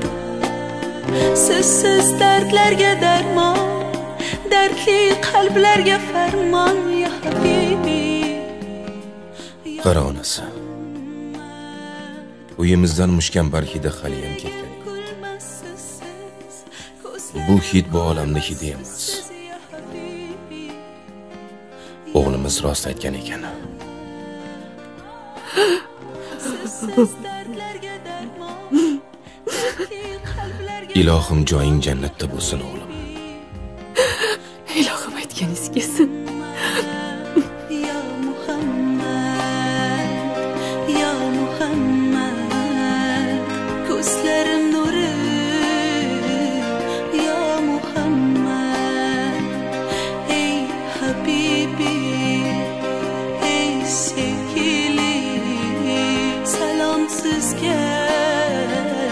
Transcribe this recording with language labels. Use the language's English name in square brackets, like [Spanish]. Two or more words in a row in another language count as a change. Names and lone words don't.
[Turkish] Sizsiz dertlerge derman, dertli kalplerge ferman ya Habibi. [Uzbek] Qara onasi, uyimizdan mushkambar hidi haliyam ketgan. Bu hid bu olamning hidi emas. O'g'limiz rost aytgan ekan. Ilohim joying jannatda bo'lsin o'g'lim. Ilohim aytganingiz kelsin. Ya Muhammed, ya Muhammed, ko'zlarim nuri. [Turkish] Ya Muhammed, ey Habibi, ey sevgili, selamsız gel.